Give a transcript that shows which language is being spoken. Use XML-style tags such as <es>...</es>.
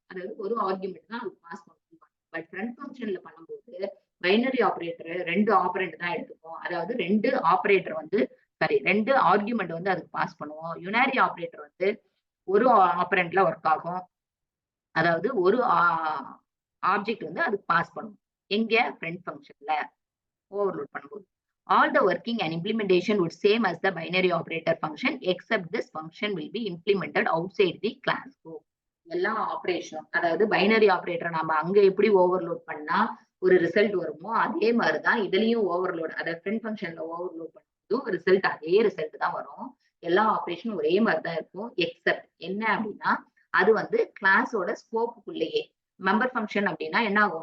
<ta>அதாவது ஒரு ஆர்குமெண்ட் தான் அது பாஸ் பண்ணுவோம். பட் ஃப்ரண்ட் ஃபங்க்ஷன்ல பண்ணும்போது பைனரி ஆபரேட்டர் 2 ஆப்பரண்ட் தான் எடுத்துப்போம். அதாவது 2 ஆப்பரேட்டர் வந்து சாரி 2 ஆர்குமெண்ட் வந்து அதுக்கு பாஸ் பண்ணுவோம். யுனாரி ஆபரேட்டர் வந்து ஒரு ஆப்பரண்ட்ல ஒர்க் ஆகும். அதாவது ஒரு ஆப்ஜெக்ட் வந்து அதுக்கு பாஸ் பண்ணும். எங்க? ஃப்ரண்ட் ஃபங்க்ஷன்ல ஓவர்லோட் பண்ணும்போது.</ta> <en>All the working and implementation would same as the binary operator function except this function will be implemented outside the class scope.</en> <ta>எல்லா ஆபரேஷனும் அதாவது பைனரி ஆபரேட்டர் நாம அங்க எப்படி ஓவர்லோட் பண்ணா ஒரு ரிசல்ட் வருமோ அதே மாதிரிதான் இதுலயும் ஓவர்லோட் அதாவது ஃப்ரண்ட் ஃபங்க்ஷன்ல ஓவர்லோட் பண்ணும்போதும் ரிசல்ட் அதே ரிசல்ட் தான் வரும். எல்லா ஆபரேஷனும் ஒரே மாதிரி தான் இருக்கும். எக்ஸப்ட் என்ன அப்படின்னா அது வந்து கிளாஸோட ஸ்கோப்புக்குள்ளேயே மெம்பர் ஃபங்க்ஷன் அப்படின்னா என்ன ஆகும்?</ta>